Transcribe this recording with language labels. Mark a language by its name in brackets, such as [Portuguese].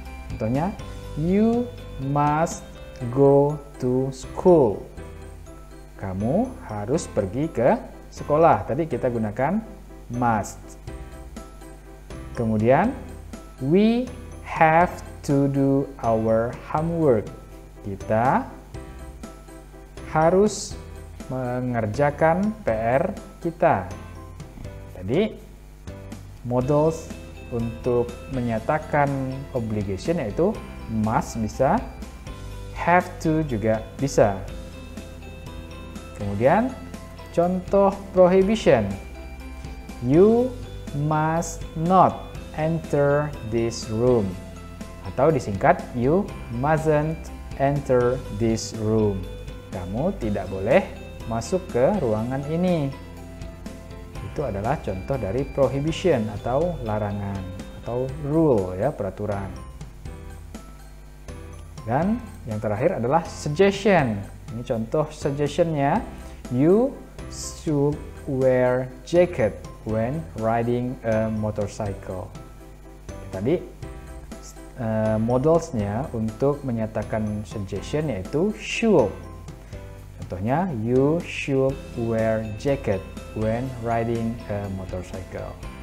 [Indonesian] Contohnya, [English] you must go to school. [Indonesian] Kamu harus pergi ke sekolah. Tadi kita gunakan must. Kemudian, [English] we have to do our homework. [Indonesian] Kita harus mengerjakan PR kita. Tadi modals untuk menyatakan obligation yaitu must bisa, have to juga bisa. Kemudian contoh prohibition. [English] You must not enter this room. [Indonesian] Atau disingkat, [English] you mustn't enter this room. [Indonesian] Kamu tidak boleh masuk ke ruangan ini. Itu adalah contoh dari prohibition atau larangan atau rule ya, peraturan. Dan yang terakhir adalah suggestion. Ini contoh suggestionnya. [English] You should wear jacket when riding a motorcycle. [Indonesian] Tadi modalsnya untuk menyatakan suggestion yaitu should. Contohnya, [English] you should wear jacket when riding a motorcycle.